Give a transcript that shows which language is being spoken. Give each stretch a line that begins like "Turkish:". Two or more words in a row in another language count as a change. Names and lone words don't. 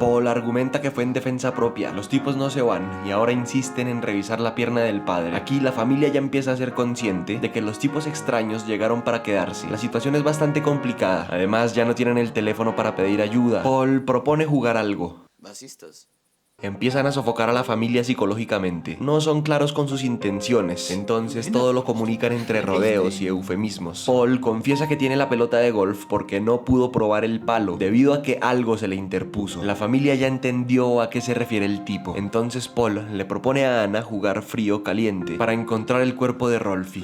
Spanish: Paul argumenta que fue en defensa propia. Los tipos no se van y ahora insisten en revisar la pierna del padre. Aquí la familia ya empieza a ser consciente de que los tipos extraños llegaron para quedarse. La situación es bastante complicada. Además, ya no tienen el teléfono para pedir ayuda. Paul propone jugar algo.
German: Was ist das?
Spanish: Empiezan a sofocar a la familia psicológicamente. No son claros con sus intenciones, entonces todo lo comunican entre rodeos y eufemismos. Paul confiesa que tiene la pelota de golf porque no pudo probar el palo, debido a que algo se le interpuso. La familia ya entendió a qué se refiere el tipo, entonces Paul le propone a Anna jugar frío-caliente para encontrar el cuerpo de Rolfi.